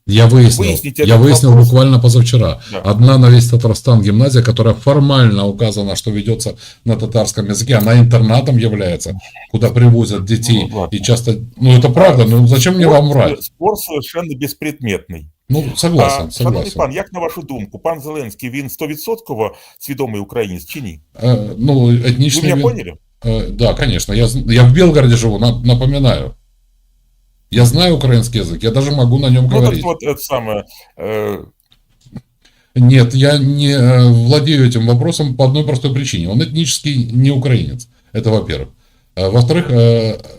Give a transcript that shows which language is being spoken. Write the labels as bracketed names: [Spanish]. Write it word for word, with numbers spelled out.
[Russian] Я выяснил. Выясните Я выяснил вопрос. Буквально позавчера. Да. Одна на весь Татарстан гимназия, которая формально указана, что ведется на татарском языке. Она интернатом является, куда привозят детей. Ну, и часто... Ну, это правда. Ну, зачем спор, мне вам врать? Спор совершенно беспредметный. Ну, согласен, а, согласен. [Ukrainian] Пан, як на вашу думку, пан Зеленський, він сто відсотків свідомий українець чи ні? [Russian] А, ну, этничный... Вы меня поняли? А, да, конечно. Я, я в Белгороде живу, напоминаю. Я знаю украинский язык, я даже могу на нем ну, говорить. Ну, вот это самое... Э... Нет, я не владею этим вопросом по одной простой причине. Он этнический не украинец. Это во-первых. А, во-вторых... Э...